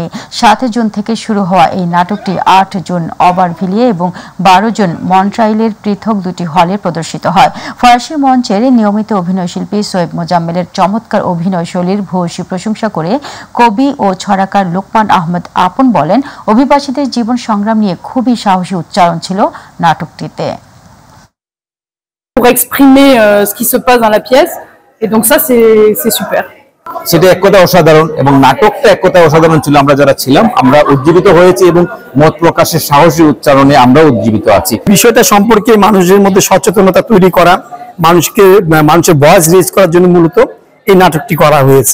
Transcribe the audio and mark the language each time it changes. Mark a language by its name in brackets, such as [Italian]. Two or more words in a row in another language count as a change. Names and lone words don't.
[Bangla] 7 জুন থেকে শুরু হওয়া এই নাটকটি 8 জুন ওভারভিলে এবং 12 জন মন্ট্রাইলের পৃথক 2টি হলে প্রদর্শিত হয়। ফরাসি মঞ্চের নিয়মিত অভিনয়শিল্পী শোয়েব মোজাম্মেলের চমৎকার অভিনয়শৈলীর ভূয়সী প্রশংসা করে কবি ও ছড়াকার লোকমান আহমেদ আপন বলেন, অভিবাসীদের জীবন সংগ্রাম নিয়ে খুবই সাহসী উচ্চারণ ছিল নাটকটিতে। [French] Pour exprimer ce qui se passe dans la pièce, et donc ça c'est super. [Bangla] সেটা এক কথা অসাধারণ এবং নাটকটা এক কথা অসাধারণ ছিল। আমরা যারা ছিলাম আমরা উজ্জীবিত হয়েছি এবং মত প্রকাশের সাহসী উচ্চারণে আমরা উজ্জীবিত আছি। বিষয়টা সম্পর্কে মানুষের মধ্যে সচেতনতা তৈরি করা, মানুষের [English] voice raise [Bangla] করার জন্য মূলত এই নাটকটি করা হয়েছে।